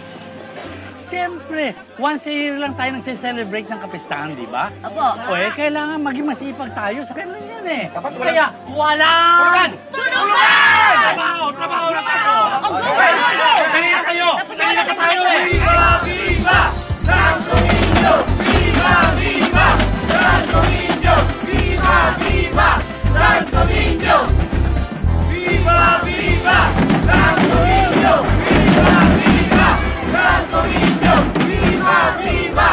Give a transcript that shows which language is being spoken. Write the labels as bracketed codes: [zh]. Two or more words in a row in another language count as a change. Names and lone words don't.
[tl] Siyempre, [en] once a year [tl] lang tayo nagse-celebrate ng kapistahan, di ba? Apo. O kailangan maging masipag tayo. Sa kanila yan eh. Kaya, walang... Tulugan! Trabaho na tayo! Kanina kayo! Kanina pa tayo eh! Viva! Santo Niño! Viva! Santo Niño! Viva! Santo Niño! Viva! Santo Niño! Viva! Santo Niño! Viva!